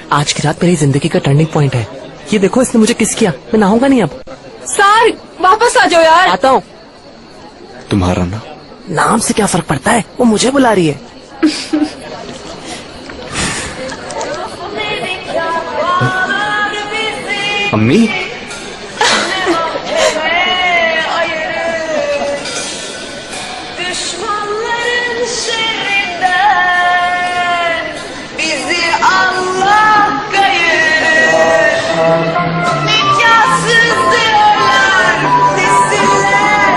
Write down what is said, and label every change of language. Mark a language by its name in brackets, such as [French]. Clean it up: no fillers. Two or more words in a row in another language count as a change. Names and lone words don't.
[Urdu] آج کی رات میری زندگی کا [English] turning point [Urdu] ہے۔ یہ دیکھو، اس نے مجھے کس کیا. میں نہاؤں گا نہیں اب. सार واپس آ جاؤ یار. آتا ہوں. تمہارا نا نام سے کیا فرق پڑتا ہے، وہ مجھے بلا رہی ہے. अम्मी [Turkish] Düşmanların şerrinden bizi Allah kayırır. Nikahsız diyorlar, desinler.